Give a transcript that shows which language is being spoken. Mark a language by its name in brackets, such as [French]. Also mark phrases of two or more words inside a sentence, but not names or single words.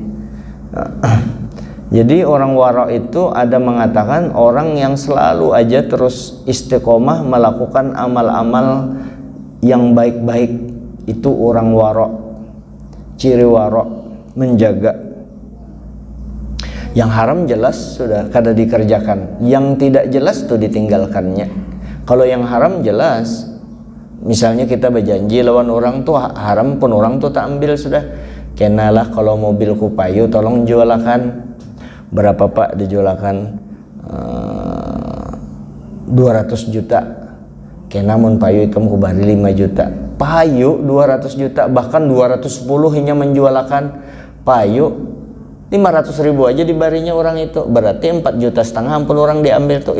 [Indonesian] Jadi orang wara' itu ada mengatakan orang yang selalu aja terus istiqomah melakukan amal-amal yang baik-baik, itu orang wara'. Ciri wara' menjaga. [Banjar] Yang haram jelas sudah kada dikerjakan, yang tidak jelas tuh ditinggalkannya. Kalau yang haram jelas, misalnya kita berjanji lawan orang tuh haram pun orang tuh tak ambil sudah. Kenalah kalau mobilku payu tolong jualakan. Berapa Pak dijualakan? 200 juta. Kena mun payu ikam ku bari 5 juta. Payu 200 juta, bahkan 210 hanya menjualakan payu 500.000 aja dibarinya orang itu, berarti 4,5 juta ampun orang diambil tuh.